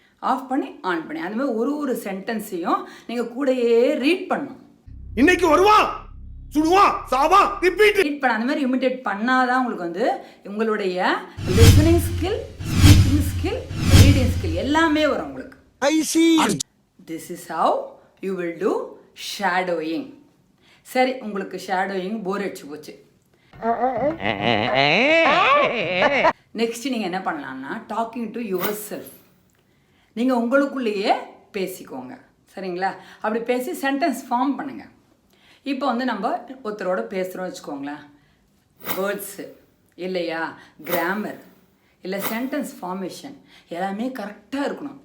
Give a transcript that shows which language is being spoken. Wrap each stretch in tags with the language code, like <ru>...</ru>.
<ta>Of பண்ணி on பண்ணி அந்த மாதிரி ஒரு சென்டென்ஸையும் நீங்கள் கூடயே ரீட் பண்ணணும். இன்னைக்கு வருவான் சுடுவான் சாவா ரிப்பீட் ரீட் பண்ண அந்த மாதிரி இமிட்டேட் பண்ணாதான் உங்களுக்கு உங்களுடைய listening skill, speaking skill, reading skill எல்லாமே வரும் உங்களுக்கு.</ta> <en>I see. This is how you will do shadowing.</en> <ta>சரி, உங்களுக்கு ஷேடோயிங் போர் அடிச்சு போச்சு. நெக்ஸ்ட் நீங்கள் என்ன பண்ணலாம்னா டாக்கிங் டு யுவர் செல்ஃப். நீங்கள் உங்களுக்குள்ளேயே பேசிக்கோங்க. சரிங்களா? அப்படி பேசி சென்டென்ஸ் ஃபார்ம் பண்ணுங்கள். இப்போ நம்ம ஒருத்தரோட பேசுகிறோம் வச்சுக்கோங்களேன், வேர்ட்ஸு இல்லையா, கிராமர் இல்லை சென்டென்ஸ் ஃபார்மேஷன் எல்லாமே கரெக்டாக இருக்கணும்.</ta>